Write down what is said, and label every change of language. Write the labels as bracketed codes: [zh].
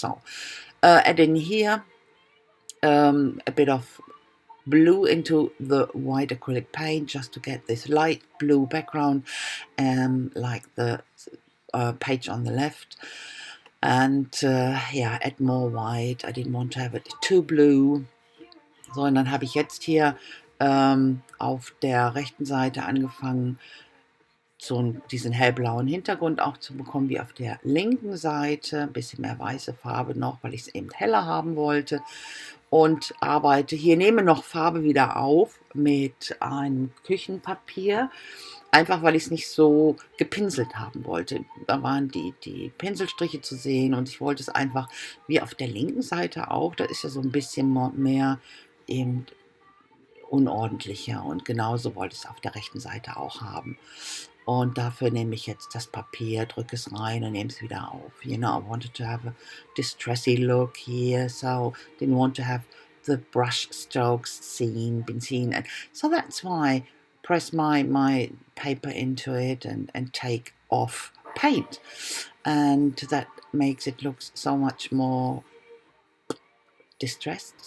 [en] So, add in here a bit of blue into the white acrylic paint just to get this light blue background, like the page on the left. And ja, add more white. I didn't want to have it too blue. [de] So, und dann habe ich jetzt hier auf der rechten Seite angefangen, so diesen hellblauen Hintergrund auch zu bekommen, wie auf der linken Seite. Ein bisschen mehr weiße Farbe noch, weil ich es eben heller haben wollte. Und arbeite hier, nehme noch Farbe wieder auf mit einem Küchenpapier, einfach weil ich es nicht so gepinselt haben wollte. Da waren die Pinselstriche zu sehen und ich wollte es einfach, wie auf der linken Seite auch, da ist ja so ein bisschen mehr eben unordentlicher, und genauso wollte ich es auf der rechten Seite auch haben. Und dafür nehme ich jetzt das Papier, drücke es rein und nehme es wieder auf. [en] You know, I wanted to have a distressy look here, so didn't want to have the brush strokes been seen. And so that's why I press my paper into it and take off paint. And that makes it look so much more distressed.